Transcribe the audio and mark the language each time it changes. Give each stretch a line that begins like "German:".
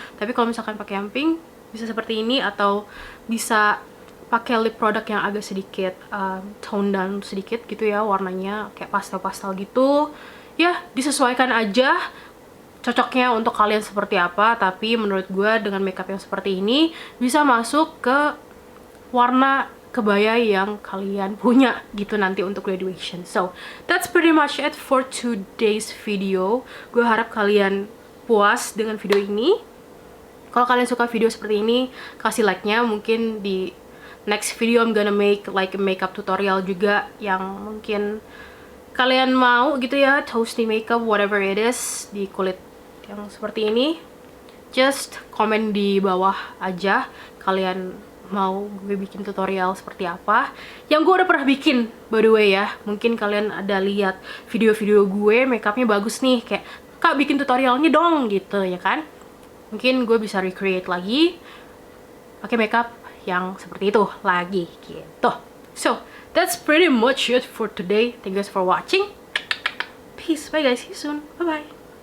Indonesian: Tapi kalau misalkan pakai yang pink bisa seperti ini, atau bisa pakai lip produk yang agak sedikit tone down sedikit gitu ya, warnanya kayak pastel gitu. Ya, disesuaikan aja cocoknya untuk kalian seperti apa. Tapi menurut gue dengan makeup yang seperti ini bisa masuk ke warna kebaya yang kalian punya gitu nanti untuk graduation.
English: So, that's pretty much it for today's video.
Indonesian: Gue harap kalian puas dengan video ini. Kalau kalian suka video seperti ini, kasih like-nya. Mungkin di next video
English: I'm gonna make like a makeup tutorial
Indonesian: juga yang mungkin kalian mau gitu ya, toasty makeup,
English: whatever it is,
Indonesian: di kulit yang seperti ini. Just komen di bawah aja kalian mau gue bikin tutorial seperti apa, yang gue udah pernah bikin
English: by the way
Indonesian: ya. Mungkin kalian ada lihat video-video gue makeupnya bagus nih, kayak kak bikin tutorialnya dong gitu ya kan. Mungkin gue bisa recreate lagi pakai makeup yang seperti itu lagi gitu.
English: So that's pretty much it for today. Thank you guys for watching. Peace, bye guys, see you soon, bye bye.